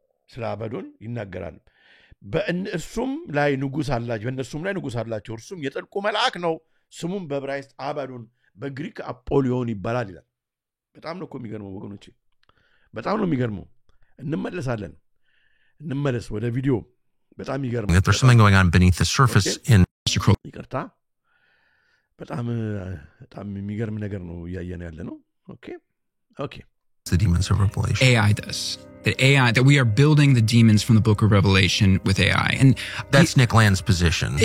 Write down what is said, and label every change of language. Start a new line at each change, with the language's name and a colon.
Amharic: ስለ አባዶን ይናገራል። በእነርሱም ላይ ንጉሥ አላቸው። እርሱም የጥልቁ መልአክ ነው። ስሙም በዕብራይስጥ አባዶን በግሪክ አጶሊዮን ይባላል ይላል። በጣም ነው እኮ የሚገርመው ወገኖቼ፣ በጣም ነው የሚገርመው። እንመለስ ወደ ቪዲዮ። በጣም ይገርማል።
English: There's something going on beneath the surface in
Amharic: ይቅርታ፣ በጣም የሚገርም ነገር ነው እያየን ያለ ነው። ኦኬ
English: the demons of Revelation. AI does. That we are building the demons from the book of Revelation with AI. And that's Nick Land's position.